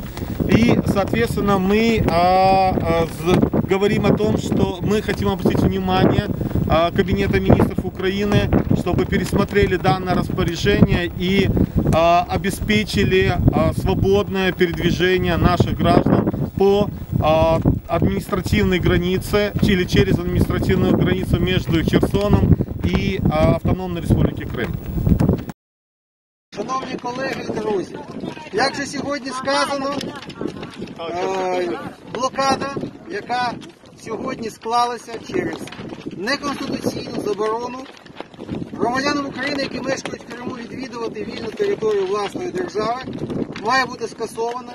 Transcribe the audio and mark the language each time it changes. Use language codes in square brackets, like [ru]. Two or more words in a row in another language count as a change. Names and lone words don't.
[ru] И, соответственно, мы говорим о том, что мы хотим обратить внимание Кабинета министров Украины, чтобы пересмотрели данное распоряжение и обеспечили свободное передвижение наших граждан по административной границе или через административную границу между Херсоном [uk] і Автономної Республіки Крим. Шановні колеги і друзі, як же сьогодні сказано, блокада, яка сьогодні склалася через неконституційну заборону громадянам України, які мешкають в Криму, відвідувати вільну територію власної держави, має бути скасована.